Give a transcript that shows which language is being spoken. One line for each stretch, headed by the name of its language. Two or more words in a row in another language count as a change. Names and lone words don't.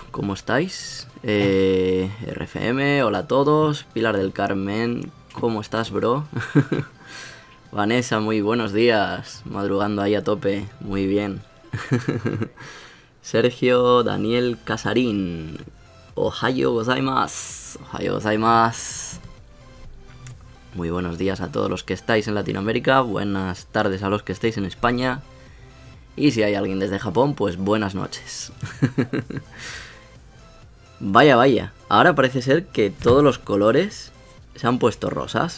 Spanish: ¿Cómo estáis? RFM, hola a todos. Pilar del Carmen, ¿cómo estás, bro? Vanessa, muy buenos días. Madrugando ahí a tope, muy bien. Sergio Daniel Casarín.
Japanese: おはようございます。おはようございます.
Spanish: Muy buenos días a todos los que estáis en Latinoamérica. Buenas tardes a los que estáis en España. Y si hay alguien desde Japón, pues buenas noches. Vaya. Ahora parece ser que todos los colores se han puesto rosas.